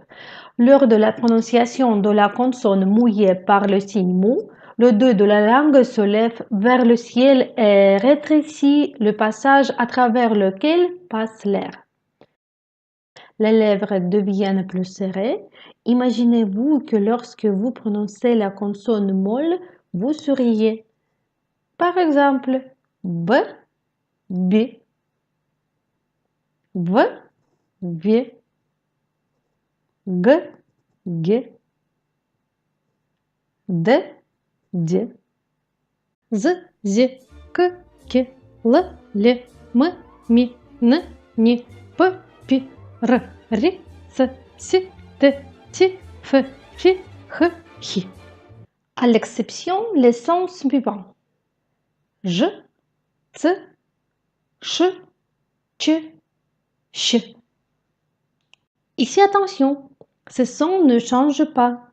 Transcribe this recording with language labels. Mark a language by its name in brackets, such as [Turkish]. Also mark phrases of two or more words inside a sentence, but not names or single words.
[French] Lors de la prononciation de la consonne mouillée par le signe mou, le dos de la langue se lève vers le ciel et rétrécit le passage à travers lequel passe l'air. Les lèvres deviennent plus serrées. Imaginez-vous que lorsque vous prononcez la consonne molle, vous souriez. Par exemple, B, B, V, V, G, G, D, D, Z, Z, K, K, L, L, M, M, N, N, P, P, R, R, S, S, T, T, F, F, H, H. À l'exception les sons suivants. Je, T, Ch, Ch, Ch. Ici, attention, ces sons ne changent pas.